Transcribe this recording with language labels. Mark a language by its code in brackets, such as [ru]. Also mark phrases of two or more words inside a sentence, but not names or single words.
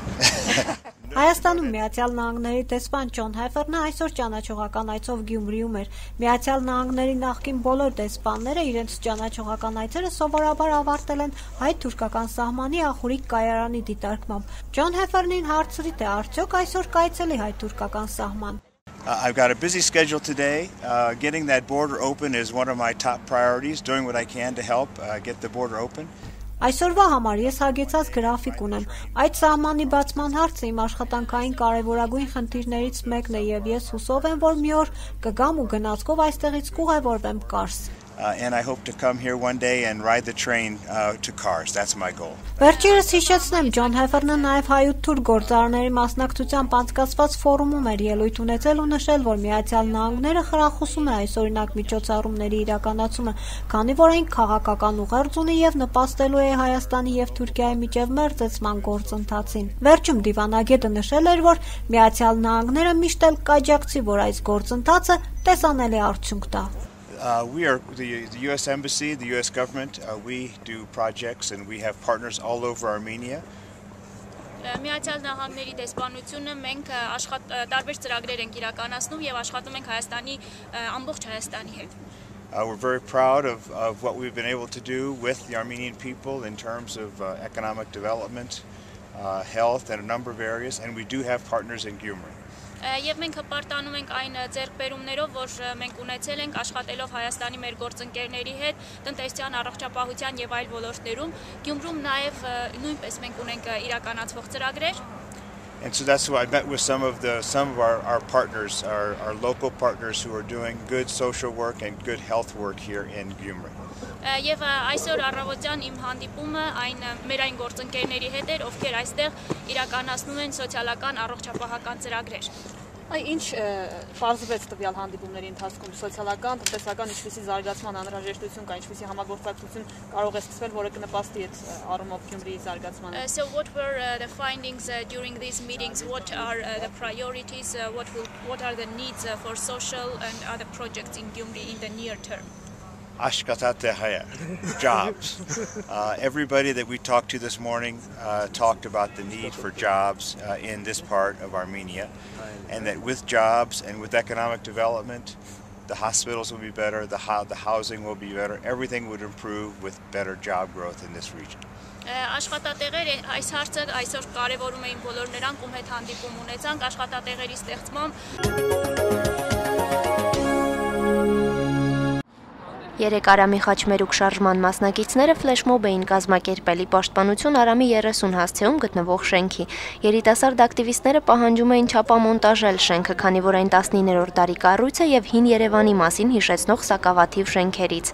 [hy] Հայաստանում Միացյալ Նահանգների դեսպան Ջոն Հեֆերնը այսօր ճանաչողական այցով Գյումրիում էր։ Միացյալ Նահանգների նախկին բոլոր դեսպանները իրենց ճանաչողական այցերը սովորաբար ավարտել են հայ-թուրքական սահմանի ախուրիկ կայարանի դիտարկմամբ։ Ջոն Հեֆերնին հարցրի, թե արդյոք այսօր կայցելի հայ-թուրքական սահման։ [en] I've got a busy schedule today. Getting that border open is one of my top priorities, doing what I can to help get the border open. [hy] Այսօրվա համար ես հագեցած գրաֆիկ ունեմ։ Այդ սահմանի բացման հարցը իմ աշխատանքային կարևորագույն խնդիրներից մեկն է եւ ես հուսով եմ, որ մի օր կգամ ու գնացքով այստեղից կուղևորվեմ Կարս։ [en] And I hope to come here one day and ride the train to Kars. That's my goal. [hy] Վերջերս հիշեցնեմ, Ջոն Հեֆերնը նաև հայ-թուրք գործարարների մասնակցությամբ անցկացված ֆորումում էր ելույթ ունեցել ու նշել, որ Միացյալ Նահանգները խրախուսում է այսօրինակ միջոցառումների իրականացումը, քանի որ այն քաղաքական ուղերձ ունի եւ նպաստելու է Հայաստանի եւ Թուրքիայի միջև մերձեցման գործընթացին։ Վերջում դիվանագետը նշել էր, որ Միացյալ Նահանգները միշտ էլ կաջակցի, որ այս գործընթացը տեսանելի արդյունք տա։ [en] We are the U.S. Embassy, the U.S. government. We do projects and we have partners all over Armenia. [hy] Միացյալ Նահանգների դեսպանությունը մենք տարբեր ծրագրեր ենք իրականացնում եւ աշխատում ենք Հայաստանի ամբողջ Հայաստանի հետ. [en] We're very proud of what we've been able to do with the Armenian people in terms of economic development, health, and a number of areas, and we do have partners in Gyumri. [hy] Եվ մենք հպարտանում ենք այն ձեռքբերումներով, որ մենք ունեցել ենք աշխատելով Հայաստանի մեր գործընկերների հետ, տնտեսության, առողջապահության եւ այլ ոլորտներում, Գյումրում նաեւ նույնպես մենք ունենք իրականացվող ծրագրեր։ [en] And so that's why I met with some of our partners, our local partners who are doing good social work and good health work here in Gyumri. [hy] Եվ այսօր առավոտյան իմ հանդիպումը մեր այն գործընկերների հետ էր, ովքեր այստեղ իրականացնում են սոցիալական առողջապահական ծրագրեր։ Ինչ պարզվեց տվյալ հանդիպումների ընթացքում սոցիալական, տնտեսական ինչպիսի զարգացման անհրաժեշտություն կա, ինչպիսի համագործակցություն կարող է սկսվել, որը կնպաստի այդ առումով Գյումրիի զարգացմանը։ [en] So what were the findings during these meetings? What are the priorities? What are the needs for social and other projects in Gyumri in the near term? Jobs. Everybody that we talked to this morning talked about the need for jobs in this part of Armenia, and that with jobs and with economic development, the hospitals will be better, the housing will be better, everything would improve with better job growth in this region. [hy] Աշխատատեղեր այս հարցը այսօր կարևորում էին բոլոր նրանք, ում հետ հանդիպում ունեցանք, աշխատատեղերի ստեղծմամբ Երեք Արամի խաչմերուկ շարժման մասնակիցները ֆլեշմոբ էին կազմակերպել Պաշտպանություն Արամի 30 հասցեում գտնվող շենքի։ Երիտասարդ ակտիվիստները պահանջում էին չափամոնտաժել շենքը, քանի որ այն 19-րդ դարի կառույց է եւ հին Երևանի մասին հիշեցնող սակավաթիվ շենքերից։